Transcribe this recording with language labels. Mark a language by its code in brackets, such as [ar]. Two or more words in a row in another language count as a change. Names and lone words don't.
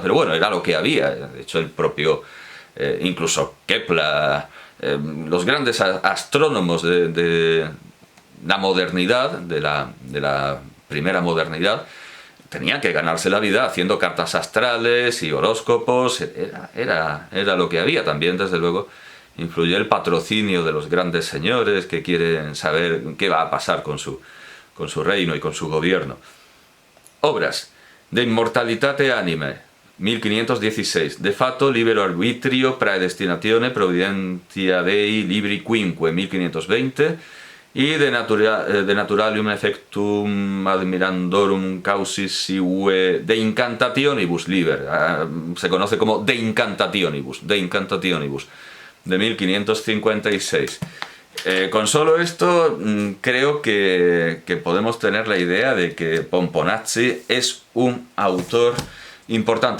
[es] Pero bueno, era lo que había. De hecho, el propio, incluso Kepler, los grandes astrónomos de la modernidad, de la primera modernidad, tenían que ganarse la vida haciendo cartas astrales y horóscopos. Era lo que había. También, desde luego, influyó el patrocinio de los grandes señores que quieren saber qué va a pasar con su reino y con su gobierno. Obras: De Immortalitate Animae, 1516, De Fato Libero Arbitrio Praedestinatione Providentia Dei Libri Quinque, 1520, y De Naturalium Effectum Admirandorum Causis Sive De Incantationibus Liber, se conoce como De Incantationibus, de 1556. Con solo esto creo que podemos tener la idea de que Pomponazzi es un autor importante.